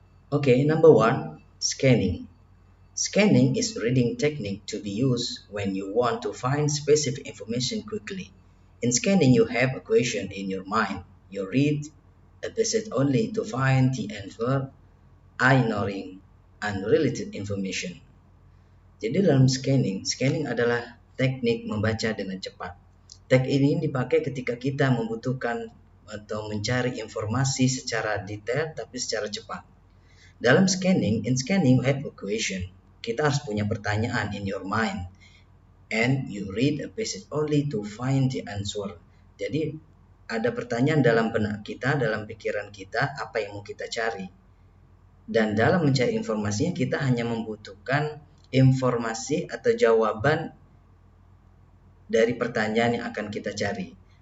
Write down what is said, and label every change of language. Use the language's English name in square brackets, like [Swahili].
[English] Okay, number 1, scanning. Scanning is a reading technique to be used when you want to find specific information quickly. In scanning, you have a question in your mind. You read a passage only to find the answer, ignoring unrelated information. [Indonesian] Jadi dalam scanning adalah teknik membaca dengan cepat. Teknik ini dipakai ketika kita membutuhkan atau mencari informasi secara detail tapi secara cepat. Dalam scanning, [English] in scanning you have a question. [Indonesian] Kita harus punya pertanyaan [English] in your mind. And you read a passage only to find the answer. [Indonesian] Jadi ada pertanyaan dalam benak kita, dalam pikiran kita, apa yang mau kita cari. Dan dalam mencari informasinya kita hanya membutuhkan informasi atau jawaban dari pertanyaan yang akan kita cari.